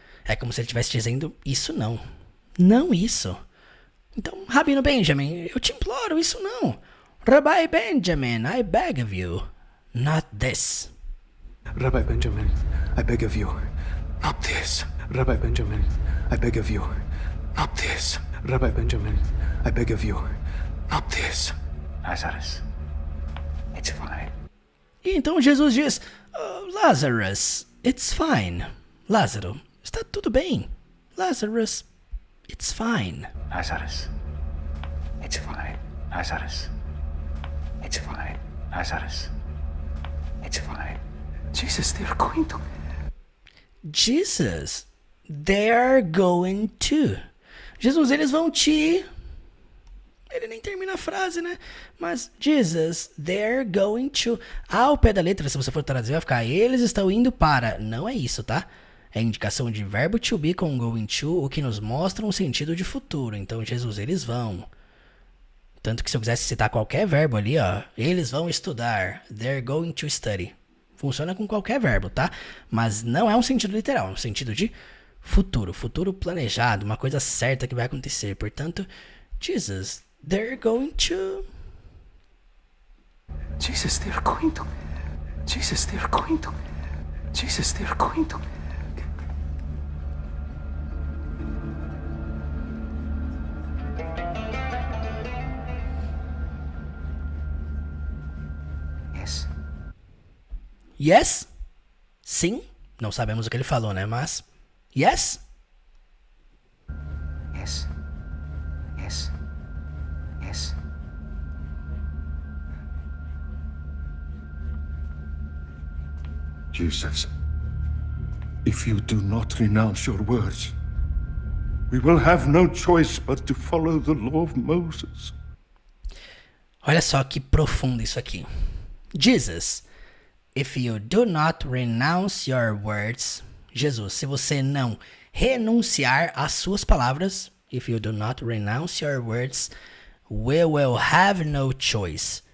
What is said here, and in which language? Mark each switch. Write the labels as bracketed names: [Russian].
[Portuguese] É como se ele estivesse dizendo isso não. Não isso. Então, Rabino Benjamin, eu te imploro isso não. [English] Rabbi Benjamin, I beg of you. Not this. Rabbi Benjamin, I beg of you, not this. Rabbi Benjamin, I beg of you, not this. Rabbi Benjamin, I beg of you, not this. Lazarus, it's fine. [Portuguese] E então Jesus diz, [English] Lazarus, it's fine. [Portuguese] Lázaro, está tudo bem. [English] Lazarus, it's fine. Lazarus, it's fine. Lazarus, it's fine. Lazarus, it's fine. Jesus, they're going to... Jesus, they're going to. [Portuguese] Jesus, eles vão te... Ele nem termina a frase, né? [English] Mas, Jesus, they're going to. [Portuguese] Ao pé da letra, se você for traduzir, vai ficar, eles estão indo para. Não é isso, tá? É indicação de verbo to be com going to, o que nos mostra um sentido de futuro. Então, Jesus, eles vão. Tanto que se eu quisesse citar qualquer verbo ali, ó, eles vão estudar. [English] They're going to study. [Portuguese] Funciona com qualquer verbo, tá? Mas não é um sentido literal, é um sentido de futuro. Futuro planejado, uma coisa certa que vai acontecer. [English] Portanto, Jesus, they're going to... Jesus, they're going to... Jesus, they're going to... Jesus, they're going to... Yes. Yes? [Portuguese] Sim? Não sabemos o que ele falou, né? Mas... [English] Yes? Yes. Yes. Yes. Jesus, if you do not renounce your words, we will have no choice but to follow the law of Moses. [Portuguese] Olha só que profundo isso aqui. Jesus, [English] If you do not renounce your words, Jesus, [Portuguese] se você não renunciar às suas palavras, [English] if you do not renounce your words, we will have no choice.